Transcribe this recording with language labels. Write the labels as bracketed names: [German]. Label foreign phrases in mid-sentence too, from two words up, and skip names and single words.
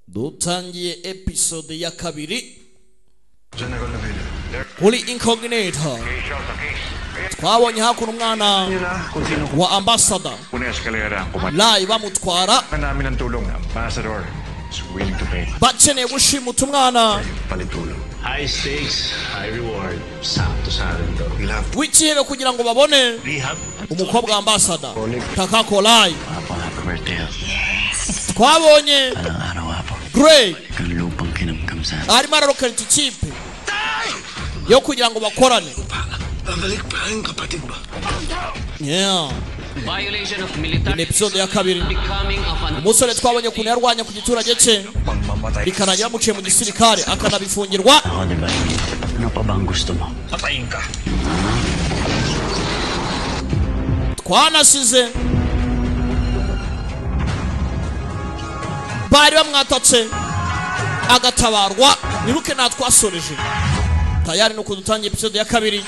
[Kinyarwanda] dutangiye episode ya kabiri kuri Incognito. Twabonye hakuno umwana wa ambassador live bamutwara bakeneye gushimuta umwana. [English] High stakes, high reward. [Filipino] Sakto sa akin to. [Kinyarwanda] Wikihebe kugira ngo babone umukobwa ambassador Takako live. Twabonye Great arimo ararokera ikipe yo kugira ngo bakorane. [Filipino] Babalik pa ang kapatid ba? [English] Yeah. Violation of military [Kinyarwanda] Episode ya kabiri. [English] becoming of an [Kinyarwanda] Umusore twabonye kuntu yarwanya ku giturage cye bikanagira muciye mu gisirikare akanabifungirwa. [Filipino] Ako diba? Ano pa bang gusto mo? Patayin ka. [Kinyarwanda] Twanasize bari bamwatatse agatabarwa niruke natwasoreje tayari no kudutangira episode ya kabiri.